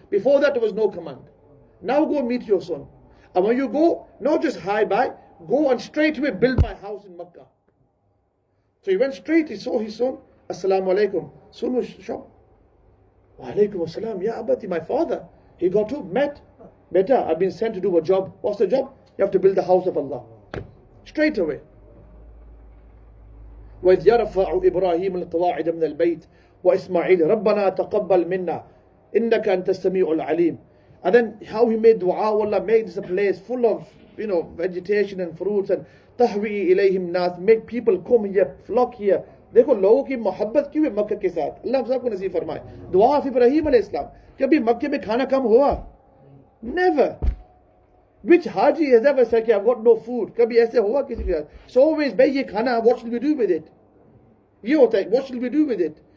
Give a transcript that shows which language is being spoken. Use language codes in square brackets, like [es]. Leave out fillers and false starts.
[en] Before that, there was no command. Now go meet your son. And when you go, not just hi bye, go and straight away build my house in Makkah. So he went straight, he saw his son. Assalamu alaikum. Son was shocked. Wa alaikum assalam. Ya abati, my father. He got up, met. Beta, I've been sent to do a job. What's the job? You have to build the house of Allah. Straight away. [ar] وإذ يرفع إبراهيم القواعد من البيت وإسماعيل ربنا تقبل منا إنك أنت السميع العليم. [en] And then how he made dua, Allah made this a place full of, vegetation and fruits, and [ar] tahwi ilayhim nas, [en] make people come here, flock here. [hi] देखो लोगों की मोहब्बत क्यों है मक्का के साथ, अल्लाह हम सबको नसीब फरमाए. दुआ ऑफ इब्राहिम अलैहिस सलाम, कभी मक्के में खाना कम हुआ? [en] Never. Which Haji has ever said, I've got no food? [hi] कभी ऐसे हुआ किसी के साथ? [en] It's always, [hi] भाई ये खाना, [en] what should we do with it? [hi] ये होता है, [en] what should we do with it?